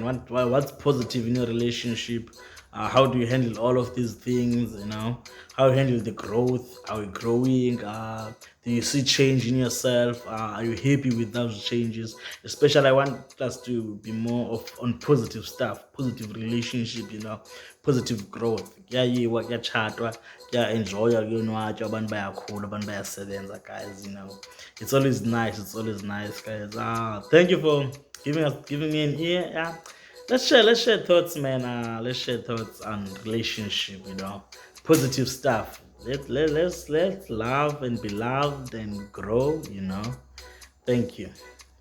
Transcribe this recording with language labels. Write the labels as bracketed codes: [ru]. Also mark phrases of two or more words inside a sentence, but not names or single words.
[en] What's positive in your relationship? How do you handle all of these things? How you handle the growth? Are you growing? Do you see change in yourself? Are you happy with those changes? Especially, I want us to be more on positive stuff, positive relationship, positive growth. [nd] Kuyachatwa, kuya-enjoywa, kuyonwatywa, abantu bayakhula, abantu bayasebenza, [en] guys. It's always nice, guys. Thank you for giving me an ear. Yeah. Let's share thoughts, man. Let's share thoughts on relationship, positive stuff. Let's love and be loved and grow, Thank you.